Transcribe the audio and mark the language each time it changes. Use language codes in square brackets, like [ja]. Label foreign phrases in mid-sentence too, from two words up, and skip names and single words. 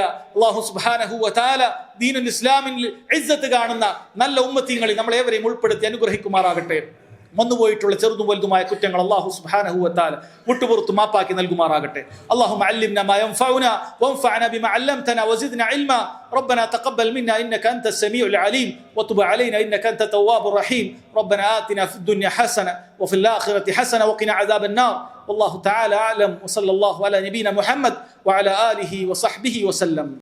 [ar] الله سبحانه و تعالى [ml] ദീനുൽ ഇസ്ലാമിൽ ഇസ്സത്ത് കാണുന്ന നല്ല ഉമ്മത്തീങ്ങളിൽ നമ്മളേവരെയും ഉൾപ്പെടുത്തി അനുഗ്രഹിക്കുമാറാകട്ടെ. വന്നുപോയിട്ടുള്ള ചെറുതും വലുതുമായ കുറ്റങ്ങൾ [ar] الله سبحانه و تعالى [ml] വിട്ടുപുറത്തു മാപ്പാക്കി നൽകുമാറാകട്ടെ. [ar] اللهم علمنا ما ينفعنا وانفعنا بما علمتنا وزدنا علما. ربنا تقبل منا إنك أنت السميع العليم وتب علينا إنك أنت التواب الرحيم. ربنا آتنا في الدنيا حسنة وفي الآخرة حسنة وقنا عذاب النار. والله تعالى أعلم، وصلى الله على نبينا محمد وعلى آله وصحبه وسلم.